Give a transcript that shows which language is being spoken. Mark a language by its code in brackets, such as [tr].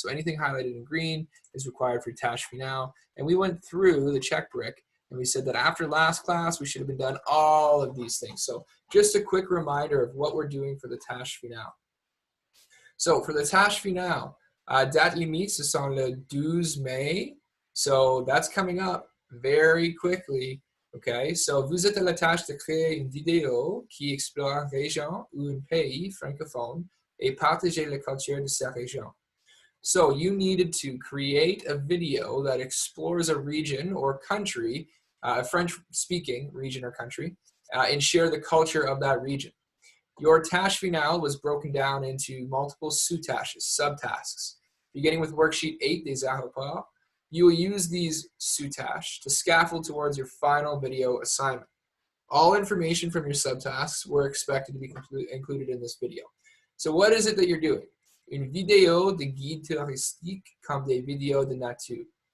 [en] So anything highlighted in green is required for tâche finale. And we went through the check brick and we said that after last class, we should have been done all of these things. So just a quick reminder of what we're doing for the tâche finale. So for the tâche finale, [fr] date limite, ce sont le 12 [en] May. So that's coming up very quickly. [fr] Okay, so vous êtes à la tâche de créer une vidéo qui explore une région ou un pays francophone et partager la culture de cette région. [en] So you needed to create a video that explores a region or country, a French-speaking region or country, and share the culture of that region. Your tâche finale was broken down into multiple [fr] sous-tâches, [en] subtasks. Beginning with worksheet 8 [fr] des aéroports, [en] you will use these [fr] sous-tâches [en] to scaffold towards your final video assignment. All information from your subtasks were expected to be included in this video. So what is it that you're doing? [fr] Une vidéo de guide touristique comme des vidéos de nature.